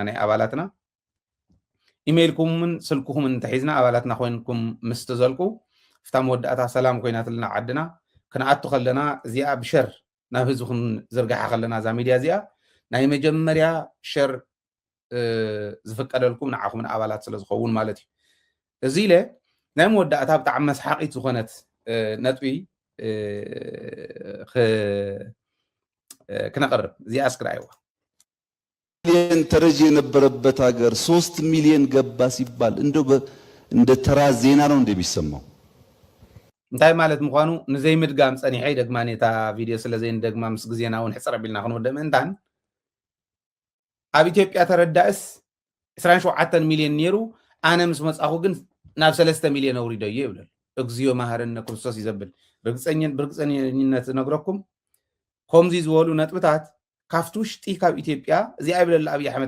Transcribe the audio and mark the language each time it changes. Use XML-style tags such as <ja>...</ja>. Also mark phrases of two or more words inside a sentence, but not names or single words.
<ti>ናይ ኣባላትና ኢሜይልኩምን ስልክኹምን እንተሒዝና ኣባላትና ኮይንኩም ምስ ትዘልቁ ፍታ መወዳእታ ሰላም ኮይናትልና ዓድና ክንኣቱ ከለና እዚኣ ብሸር ናብ ህዝቢ ክንዝርግሓ ከለና እዛ ሚድያ እዚኣ ናይ መጀመርያ ሸር ዝፍቀደልኩም ንዓኹምን ኣባላት ስለ ዝኸውን ማለት እዩ እዚ ኢለ ናይ መወዳእታ ብጣዕሚ መስሓቂት ዝኾነት ነጥቢ ክነቕርብ እዚኣ እስክርኣይዋ</ti> <am>ሚሊዮን ተረጂ የነበረበት ሀገር 3 ሚሊዮን ገባ ሲባል እንደ ተራ ዜና ነው እንደሚሰማው</am> <ti>እንታይ ማለት ምዃኑ ንዘይ ምድጋም ፀኒሐ ደግማ ነታ ቪድዮ ስለ ዘይንደግማ ምስ ግዜና እውን ሕፅር ኣቢልና ክንወድእ ምእንታን ኣብ ኢትዮጵያ ተረዳእስ 27 ሚሊዮን ነይሩ ኣነ ምስ መፃኹ ግን ናብ 3 ሚሊዮን ኣውሪዶ እየ ይብል እግዚኦ ማህረነ ክርስቶስ ይዘብል ብርግፀኝነት ነግረኩም ከምዚ ዝበሉ ነጥብታት ካብቲ ውሽጢ ካብ ኢትዮጵያ እዚኣ ይብለላ ኣብዪ ኣሕመድ</ti>